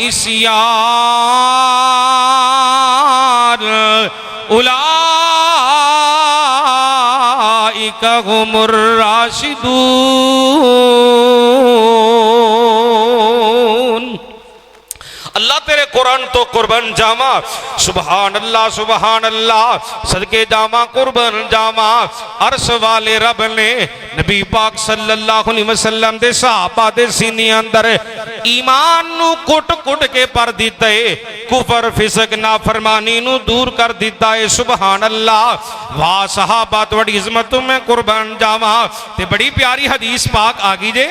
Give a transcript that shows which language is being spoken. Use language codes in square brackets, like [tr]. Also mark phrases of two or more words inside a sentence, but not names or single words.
[ar] عصيان أولئك هم الراشدون. [pa] اللہ تیرے قرآن توں قربان جاواں. [ar] سبحان الله سبحان الله, [pa] صدقے جاواں قربان جاواں. عرش والے رب نے نبی پاک [ar] صلى الله عليه وسلم [pa] دے صحابہ دے سینے اندر ایمان نوں کٹ کٹ کے پر دتا ہے. کفر فسق نافرمانی نوں دور کر دتا ہے. [ar] سبحان الله. [pa] واہ صحابہ تہاڈی عزت میں قربان جاواں. تے بڑی پیاری حدیث پاک آ گئی جے.